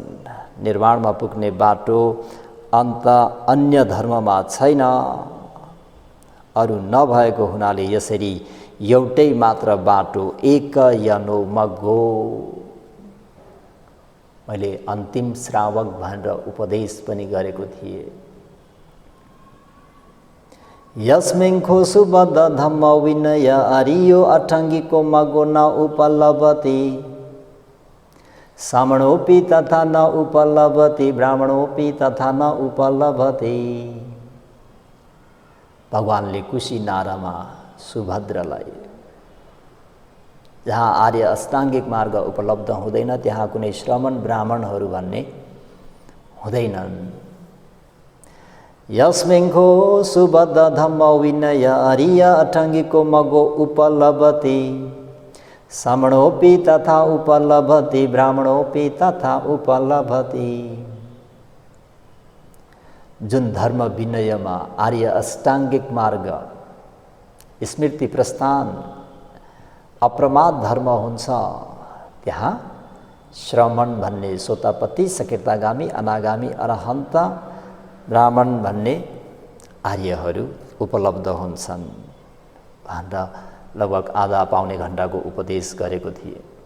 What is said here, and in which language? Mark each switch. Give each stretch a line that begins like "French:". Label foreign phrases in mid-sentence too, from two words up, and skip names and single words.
Nepali: निर्वाणमा पुग्ने बाटो अन्त अन्य धर्ममा छैन, अरू नभएको हुनाले यसरी एउटै मात्र बाटो
Pali: एक यनो मग्गो।
Nepali: मैले अन्तिम श्रावक भनेर उपदेश पनि गरेको थिएँ।
Pali: यस्मिंखो सुबद्ध धम्म विनय आर्यो अठङ्गिको मग्गो न उपलभति, सामणोपि तथा न उपलभति, ब्राह्मणोपि तथा न उपलभति।
Nepali: भगवानले कुशीनारामा सुभद्रलाई जहाँ आर्य अष्टाङ्गिक मार्ग उपलब्ध हुँदैन त्यहाँ कुनै श्रमण ब्राह्मणहरू भन्ने हुँदैनन्।
Pali: यस्मिंखो सुबद्ध धम्म विनय आर्य अठङ्गिको मग्गो उपलभति, सामणोपि तथा उपलभति, ब्राह्मणोपि तथा उपलभति।
Nepali: जुन धर्म विनयमा आर्य अष्टाङ्गिक मार्ग स्मृति प्रस्थान अप्रमाद धर्म हुन्छ, त्यहाँ श्रमण भन्ने सोतापति, सकीर्तागामी, अनागामी, अरहन्त, ब्राह्मण भन्ने आर्यहरू उपलब्ध हुन्छन् भनेर लगभग आधा पाउने घण्टाको उपदेश गरेको थिएँ।